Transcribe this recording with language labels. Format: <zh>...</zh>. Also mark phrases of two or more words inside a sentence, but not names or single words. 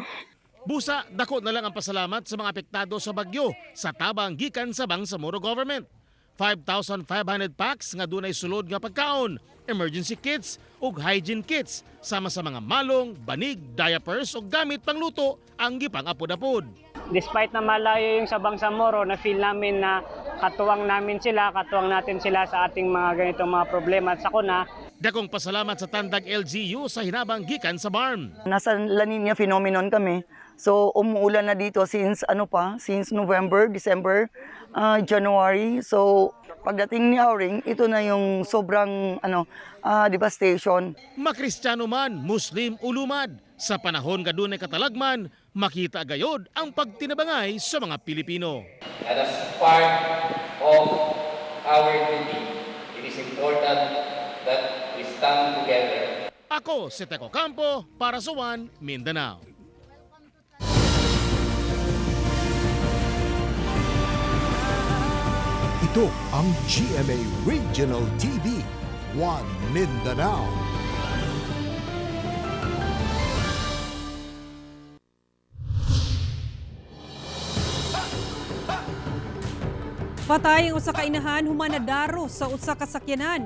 <ceb>Busa, dako na lang ang pasalamat sa mga apektado sa bagyo sa tabang gikan sa Bangsamoro government. 5,500 packs nga dunay sulod nga pagkaon,</ceb> <en>emergency kits</en> <ceb>ug</ceb> <en>hygiene kits</en> <ceb>sama sa mga malong, banig, diapers ug gamit pangluto ang gipang-apod-apod.</ceb> <tl>Despite na malayo yung sa Bangsamoro, na-feel namin na katuwang natin sila sa ating mga ganitong mga problema at sakuna.</tl> <ceb>Dakong pasalamat sa Tandag LGU sa hinabang gikan sa BARM.</ceb> <tl>Nasa La Nina phenomenon kami. So umuulan na dito since November, December, January. So pagdating ni Auring, ito na yung sobrang devastation.</tl> <ceb>Makristyano man, Muslim o lumad, sa panahon nga dunay katalagman, makita gayod ang pagtinabangay sa mga Pilipino.</ceb> <en>And as part of our duty, it is important that we stand together.</en> <ceb>Ako si Teco Campo para sa One Mindanao.</ceb> <tl>Ito ang GMA Regional TV, One Mindanao.</tl> <ceb>Patay ang usa ka inahan human nadaro sa usa ka sakyanan.</ceb>